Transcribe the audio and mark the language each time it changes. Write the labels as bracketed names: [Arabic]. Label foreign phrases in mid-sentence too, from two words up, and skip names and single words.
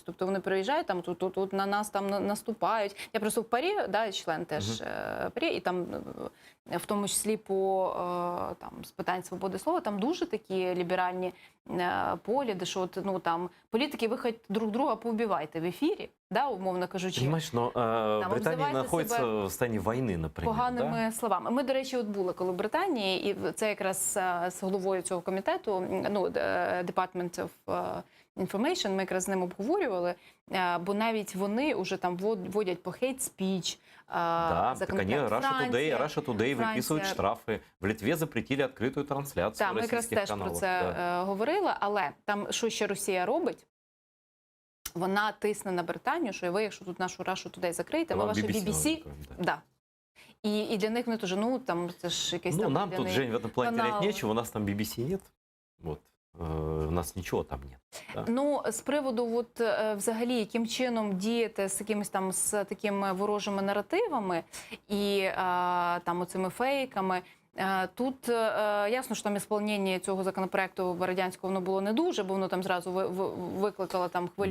[Ukrainian] Тобто вони приїжджають, там, тут на нас там наступають. Я просто в ПАРі, да, член теж ПАРі, і там, в тому числі по там, з питань свободи слова, там дуже такі ліберальні погляди, що от, ну, там, політики, ви хоч друг друга поубивайте в ефірі, да, умовно кажучи. Понимаешь, но Британія знаходиться в стані війни, наприклад. Поганими словами. Ми, до речі, от були коли в Британії, і це якраз з головою цього комітету, ну, [English] Department of Information, [Ukrainian] ми якраз з ним обговорювали, бо навіть вони вже там вводять по [English] hate speech. [Russian] Да, так они Russia Today выписывают штрафи. [Ukrainian] В Литві запретили відкриту трансляцію російських каналів. Так, ми якраз теж про це говорили, але там, що ще Росія робить, вона тисне на Британію, що ви, якщо тут нашу Russia Today закриєте, ви ваше BBC, да. І для них не теж, ну, там, це ж якийсь там... Ну, нам тут, Жень, [Russian] в этом плане терять нечего, у нас там BBC нет. Вот. у нас ничего там нет. Да? [Ukrainian] Ну, з приводу, от, взагалі, яким чином діяти з якимись там з такими ворожими наративами і там оцими фейками. Тут ясно, що там ісполнення цього законопроекту радянського воно було не дуже, бо воно там зразу викликало там хвилю